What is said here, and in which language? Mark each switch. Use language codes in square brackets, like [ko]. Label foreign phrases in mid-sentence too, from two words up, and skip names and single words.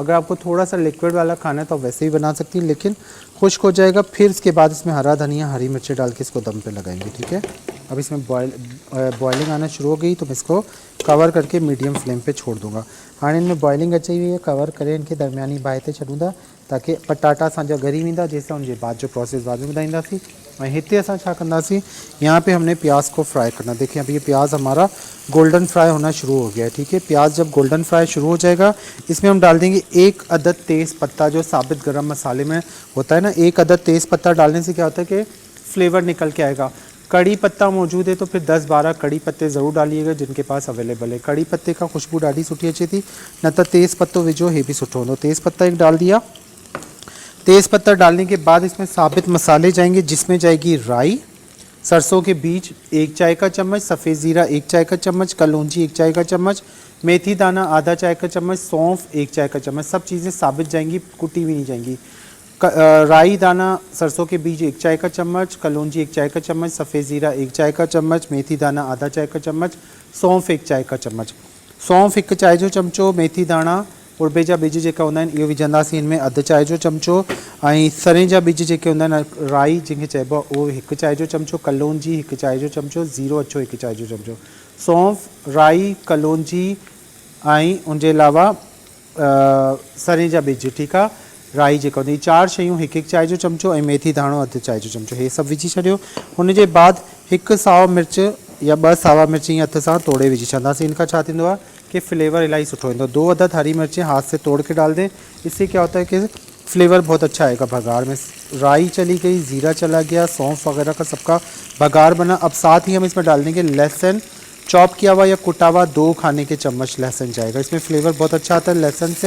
[ur] اگر آپ کو تھوڑا سا لکوئڈ والا کھانا ہے تو ویسے ہی بنا سکتی ہیں، لیکن خشک ہو جائے گا. پھر اس کے بعد اس میں ہرا دھنیا، ہری مرچی ڈال کے اس کو دم پہ لگائیں گے. ٹھیک ہے، اب اس میں بوائلنگ آنا شروع ہو گئی تو میں اس کو کور کر کے [en] medium flame [ur] پہ چھوڑ دوں گا. [sd] हाँ, इनमें बॉयलिंग अची हुई है, कवर करें इनके दरमियानी बाहि ते छॾूंदा ताकि पटाटा असांजा ॻरी वेंदा, जंहिंसां उनजे बाद जो प्रोसेस बाद में ॿुधाईंदासीं। ऐं हिते असां छा कंदासीं, [ur] یہاں پہ ہم نے پیاز کو فرائی کرنا. دیکھیے ابھی یہ پیاز ہمارا [en] golden fry [ur] ہونا شروع ہو گیا ہے. ٹھیک ہے، پیاز جب [en] golden fry [ur] شروع ہو جائے گا، اس میں ہم ڈال دیں گے 1 عدد تیز پتا، جو ثابت گرم مسالے میں ہوتا ہے نا. 1 عدد تیز پتا ڈالنے سے کیا ہوتا ہے کہ فلیور نکل کے آئے گا. کڑی پتا موجود ہے تو پھر 10-12 کڑی پتے ضرور ڈالیے گا جن کے پاس اویلیبل ہے. कड़ी पत्ते का खुशबू [sd] ॾाढी सुठी अचे थी, न तो तेज़ पत्तो विझो, हे भी सुठो होंदो। [ur] تیز پتا ایک ڈال دیا. تیز پتا ڈالنے کے بعد اس میں ثابت مسالے جائیں گے، جس میں جائے گی رائی، سرسوں کے بیج 1 چائے کا چمچ، سفید زیرہ 1 چائے کا چمچ، کلونجی 1 چائے کا چمچ، میتھی دانہ آدھا چائے کا چمچ، سونف 1 چائے کا چمچ. سب چیزیں ثابت جائیں گی، کٹی ہوئی نہیں جائیں گی۔ رائی دانہ، سرسوں کے بیج 1 چائے کا چمچ، کلونجی 1 چائے کا چمچ، سفید زیرہ 1 چائے کا چمچ، میتھی دانہ آدھا چائے کا چمچ، سونف 1 چائے کا چمچ. [sd] सौंफ 1 चाय जो चमचो, मेथी दाना उड़बे जा बीज जेका हूंदा आहिनि इहो विझंदासीं इनमें, अधु चाय जो चमचो। ऐं सरे जा बीज जेके हूंदा आहिनि, राई जंहिंखे चइबो आहे, उहो 1 चाय जो चमचो, कलौंजी 1 चाय जो चमचो, ज़ीरो अछो 1 चाय जो चमचो। सौंफ, राई, कलौंजी ऐं उनजे अलावा सरे जा बीज, ठीकु आहे, राई जेका हूंदी, 4 शयूं 1 चाय जो चमचो, ऐं मेथी दाणो अधु चाय जो चमचो, हे सभु विझी छॾियो। हुनजे बाद 1 साओ मिर्च या 2 सावा मिर्च ईअं हथ सां तोड़े विझी छॾंदासीं। इनका छा थींदो आहे कि फ्लेवर इलाही सुठो ईंदो। [ur] 2 عدد ہری مرچیں ہاتھ سے توڑ کے ڈال دیں، اس سے کیا ہوتا ہے کہ فلیور بہت اچھا آئے گا بگھار میں. رائی چلی گئی، زیرہ چلا گیا، سونف وغیرہ کا سب کا بگھار بنا. اب ساتھ ہی ہم اس میں ڈال دیں گے لہسن، چاپ کیا ہوا یا کٹا ہوا 2 کھانے کے چمچ لہسن جائے گا، اس میں فلیور بہت اچھا آتا ہے لہسن سے.